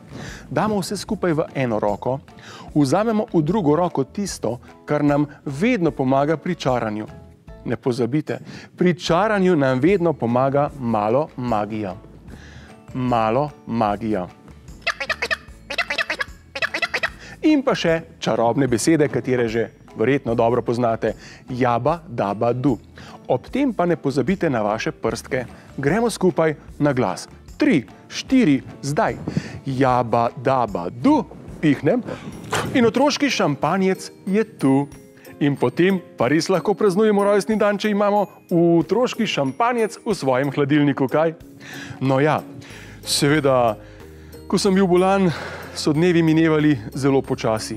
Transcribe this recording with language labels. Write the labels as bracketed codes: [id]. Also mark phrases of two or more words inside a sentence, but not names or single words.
[sl] Damo vse skupaj v eno roko, vzamemo v drugo roko tisto, kar nam vedno pomaga pri čaranju. Ne pozabite, pri čaranju nam vedno pomaga malo magija. Malo magija. In pa še čarobne besede, katere že verjetno dobro poznate. Jaba, daba, du. Ob tem pa ne pozabite na vaše prstke. Gremo skupaj na glas. 3, 4, zdaj. Jaba, daba, du. Pihnem. In otroški šampanjec je tu. In potem pa res lahko praznujemo rojstni dan, če imamo otroški šampanjec v svojem hladilniku, kaj? No ja, seveda, ko sem bil bolan, so dnevi minevali zelo počasi.